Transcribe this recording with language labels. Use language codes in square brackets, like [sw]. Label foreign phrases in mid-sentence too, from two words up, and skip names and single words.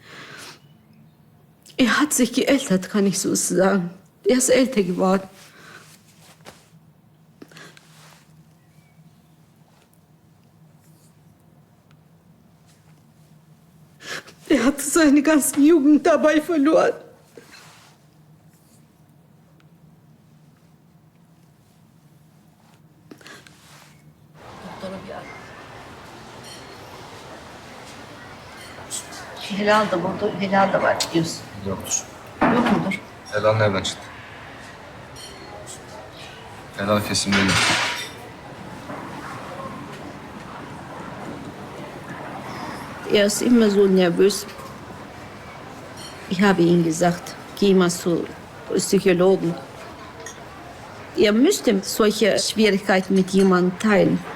[de] Er hat sich geältert, kann ich so sagen. Er ist älter geworden. Er hat seine ganze Jugend dabei verloren. [tr] Helal da burada, helal da var diyorsun. Yoktur. Yok mudur? Helal nereden çıktı? Helal kesin değil. [de] Er ist immer so nervös. Ich habe ihm gesagt, geh mal zu Psychologen. Er müsste solche Schwierigkeiten mit jemandem teilen.